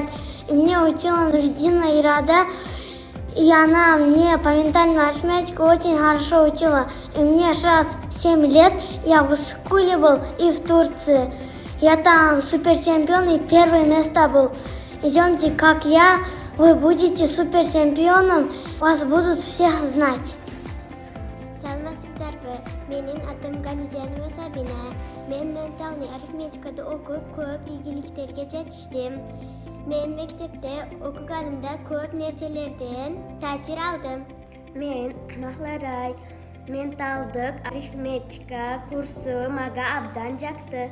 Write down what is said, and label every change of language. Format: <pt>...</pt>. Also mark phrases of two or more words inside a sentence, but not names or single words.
<ru>И мне учила Нуридина Ирада. И она мне по ментальной арифметике очень хорошо учила. И мне сейчас 7 лет. Я в Искуле был и в Турции. Я там суперчемпион и первое место был. Идемте, как я, вы будете суперчемпионом. Вас будут всех знать.</ru> <ky>Саламатсыздарбы? Менин атым Ганидянова Сабина. Мен ментальный арифметикада окуп көп ийгиликтерге жетиштим. Мен мектепте окуганымда көп нерселерден таасир алдым. Мен Махларай менталдык арифметика курсу мага абдан жакты.</ky>